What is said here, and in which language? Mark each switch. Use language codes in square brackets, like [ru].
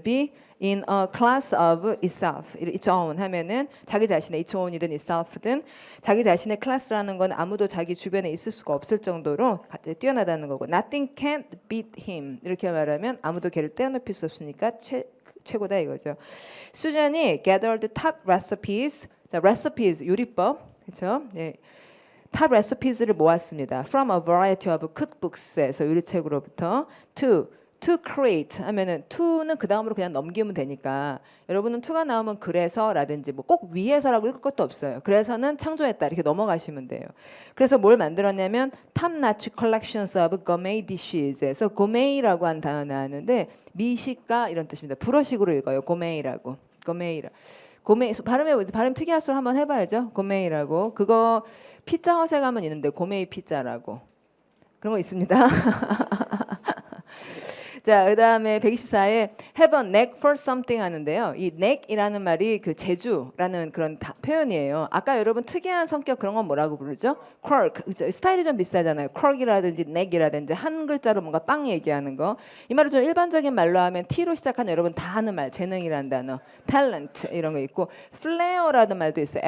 [en] be in a class of itself, its own [ko] 하면은 자기 자신의 its own이든 itself든 자기 자신의 클래스라는 건 아무도 자기 주변에 있을 수가 없을 정도로 뛰어나다는 거고 [en] nothing can beat him [ko] 이렇게 말하면 아무도 걔를 떼어놓을 수 없으니까 최고다 이거죠. 수잔이 [en] gathered top recipes. [ko] 자, recipes 요리법. 그렇죠? 네. 탑 레시피즈를 모았습니다. [en] From a variety of cookbooks [ko] 에서 요리책으로부터 to create 하면은 to는 그 다음으로 그냥 넘기면 되니까 여러분은 to가 나오면 그래서라든지 뭐 꼭 위해서라고 읽을 것도 없어요. 그래서는 창조했다 이렇게 넘어가시면 돼요. 그래서 뭘 만들었냐면 [en] top-notch collections of gourmet dishes [ko] 에서 gourmet라고 한 단어 나왔는데 미식가 이런 뜻입니다. 불어식으로 읽어요. gourmet라고. 고메 발음 특이할 수 한번 해봐야죠. 고메이라고 그거 피자 헛에 가면 있는데 고메이 피자라고 그런 거 있습니다. 자, 그다음에 124에 [en] have a knack for something [ko] 하는데요. 이 knack이라는 말이 그 재주라는 그런 표현이에요. 아까 여러분 특이한 성격 그런 건 뭐라고 부르죠? quirk. 그렇죠? 스타일이 좀 비슷하잖아요. quirk이라든지 knack이라든지 한 글자로 뭔가 빵 얘기하는 거. 이 말을 좀 일반적인 말로 하면 T로 시작하는 여러분 다 아는 말, 재능이라는 단어, talent 이런 거 있고 flair라는 말도 있어요.